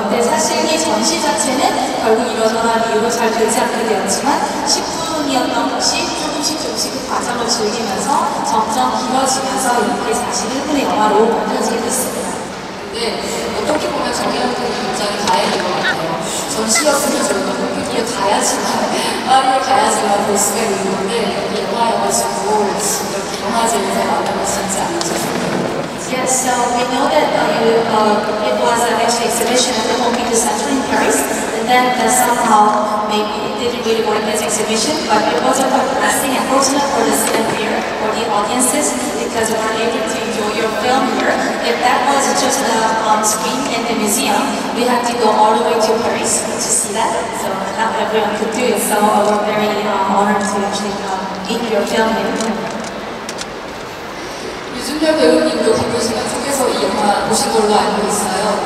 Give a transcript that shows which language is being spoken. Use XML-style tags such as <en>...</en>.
<ko>근데 사실 이 전시 자체는 결국 이러저러한 이유로 잘 되지 않게 되었지만 10분이었던 것이 조금씩 그 과정을 즐기면서 점점 길어지면서 이렇게 41분의 영화로 만들어지게 됐습니다. 네, 어떻게 보면 저희한테는 굉장히 다행인 것 같아요. 전시였으면 저희가 컴퓨터에 가야지만, 파리에 가야지만 볼 수가 있는 건데, 이렇게 영화여가지고 이렇게 영화제에서 만나볼 수 있지 않을까 싶어요.</ko> <en>Yes, so we know that it was an exhibition at the Pompidou Center in Paris, and then somehow maybe it didn't really work as exhibition, but it wasn't progressing and fortunate for the cinema for the audiences because we were able to enjoy your film here. If that was just on screen in the museum, we had to go all the way to Paris to see that. So not everyone could do it. So we're very honored to actually meet your film here.</en> <ko>유준열 배우님도 바쁜 시간 속에서 이 영화 보신 걸로 알고 있어요.</ko>